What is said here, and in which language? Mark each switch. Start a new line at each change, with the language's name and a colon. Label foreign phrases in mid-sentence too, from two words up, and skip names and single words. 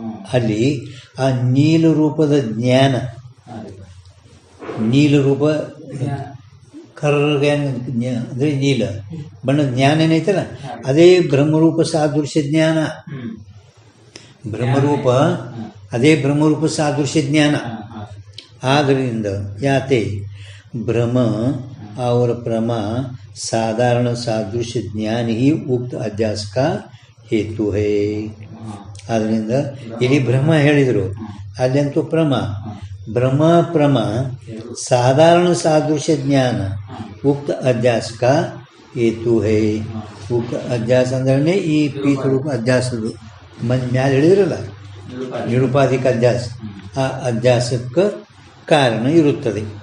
Kannada: ಅಲ್ಲಿ ಆ ನೀಲ ರೂಪದ ಜ್ಞಾನ ನೀಲ ರೂಪ ಕರ್ರಗೆ ಅಂದರೆ ನೀಲ ಬಣ್ಣದ ಜ್ಞಾನ ಏನೈತಲ್ಲ ಅದೇ ಬ್ರಹ್ಮರೂಪ ಸಾದೃಶ್ಯ ಜ್ಞಾನ. ಬ್ರಹ್ಮರೂಪ ಅದೇ ಬ್ರಹ್ಮರೂಪ ಸಾದೃಶ್ಯ ಜ್ಞಾನ. ಆದ್ದರಿಂದ ಯಾತೆ ಭ್ರಮ
Hindi: और प्रमा साधारण सादृश्य ज्ञान ही उक्त अध्यास का हेतु है.
Kannada: ಆದ್ದರಿಂದ ಇಲ್ಲಿ ಬ್ರಹ್ಮ ಹೇಳಿದರು, ಅಲ್ಲಂತೂ
Hindi: ब्रह्म प्रमा साधारण सादृश्य ज्ञान उक्त अध्यास का हेतु है.
Kannada: ಉಕ್ತ ಅಧ್ಯಾಸ ಅಂದ್ರೆ ಈ ಪೀತರೂಪ ಅಧ್ಯಾಸದು ಮ್ಯಾಲೆ ಹೇಳಿದ್ರಲ್ಲ ನಿರುಪಾಧಿಕ ಅಧ್ಯಾಸ, ಆ ಅಧ್ಯಾಸಕ್ಕೆ ಕಾರಣ ಇರುತ್ತದೆ.